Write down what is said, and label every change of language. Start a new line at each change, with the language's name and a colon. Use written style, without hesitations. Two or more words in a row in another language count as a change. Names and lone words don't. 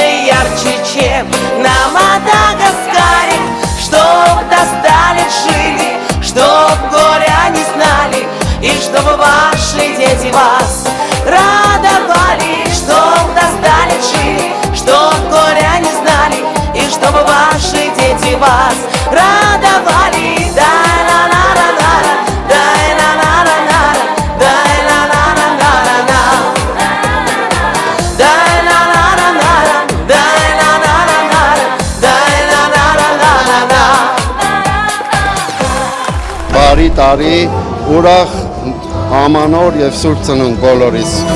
Russian: ярче, чем на Мадагаскаре, чтоб до 100 лет жили, чтоб горя не знали, и чтобы ваши дети вас радовали, чтоб до 100 лет жили, чтоб горя не знали, и чтобы ваши дети вас радовали. Дай-на-на-на-на-на, дай-на-на-на-на-на, дай-на-на-на-на-на, дай-на-на-на-на-на, дай-на-на-на-на-на, дай-на-на-на-на-на.
Armenian: Բարի տարի, ուրախ ամանոր եւ սուրբ ծնունդ բոլորիս։